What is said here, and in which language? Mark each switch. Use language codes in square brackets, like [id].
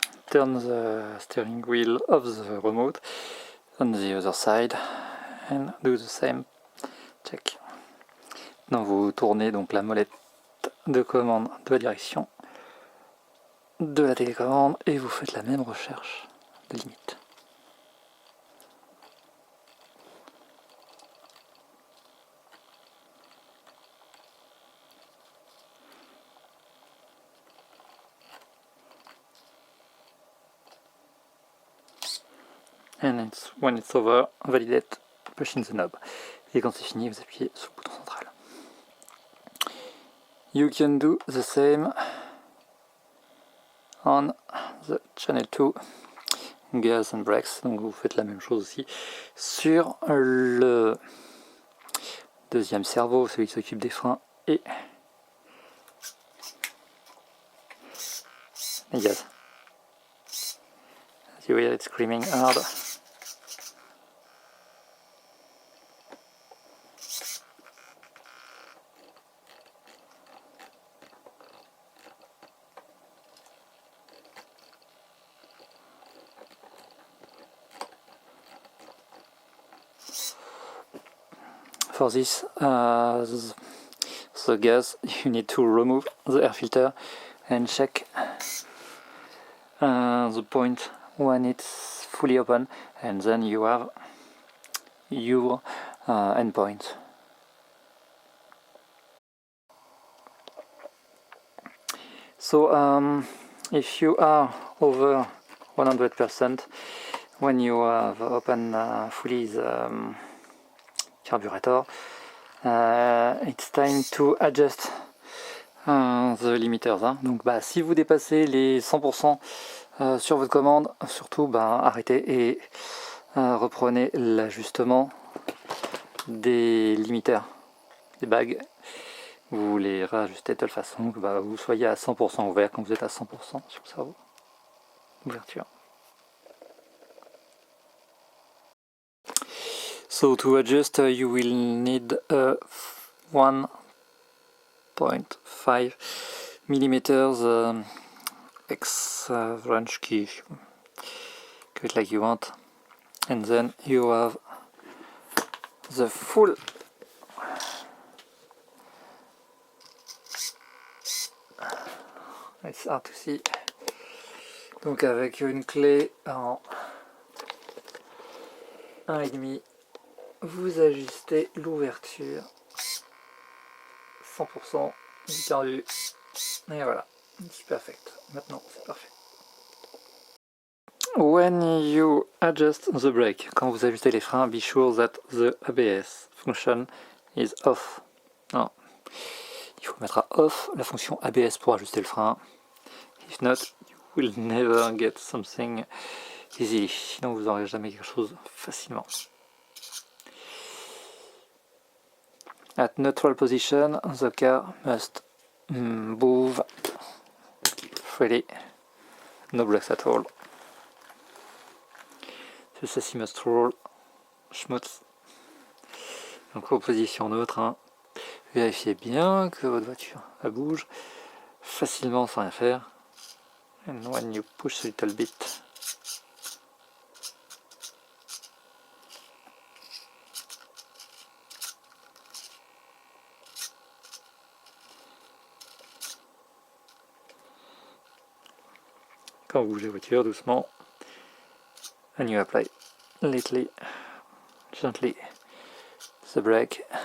[en] Turn the steering wheel of the remote on the other side and do the same check. [fr] Maintenant vous tournez donc la molette de commande de la direction de la télécommande et vous faites la même recherche de limite. [en] And when it's over, validate, pushing the knob. [fr] Et quand c'est fini, vous appuyez sur le bouton central. [en] You can do the same on the channel 2, gas and brakes. [fr] Donc vous faites la même chose aussi sur le deuxième servo, celui qui s'occupe des freins et les gaz. [en] As you hear it screaming hard. For this, the gas, you need to remove the air filter and check the point when it's fully open, and then you have your endpoint. So if you are over 100%, when you have opened fully the carburetor, it's time to adjust the limiters. Hein. [fr] Donc si vous dépassez les 100% sur votre commande, surtout arrêtez et reprenez l'ajustement des limiters, des bagues. Vous les réajustez de telle façon que vous soyez à 100% ouvert quand vous êtes à 100% sur le servo. Ouverture. [en] So to adjust, you will need a 1.5 millimeters X wrench key, do it like you want, and then you have the full it's hard to see. [fr] Donc avec une clé en 1,5, vous ajustez l'ouverture 100% du carbu. Et voilà, c'est perfect. Maintenant, c'est parfait. [en] When you adjust the brake, [fr] quand vous ajustez les freins, [en] be sure that the ABS function is off. Non, [fr] il faut mettre à off la fonction ABS pour ajuster le frein. [en] If not, you will never get something easy. [fr] Sinon vous n'aurez jamais quelque chose facilement. [en] At neutral position, the car must move freely. No brakes at all. The chassis must roll smooth. [fr] Donc en position neutre, hein. Vérifiez bien que votre voiture elle bouge facilement sans rien faire. [en] And when you push a little bit, [fr] quand vous bougez la voiture doucement, [en] and you apply lightly, gently the brake.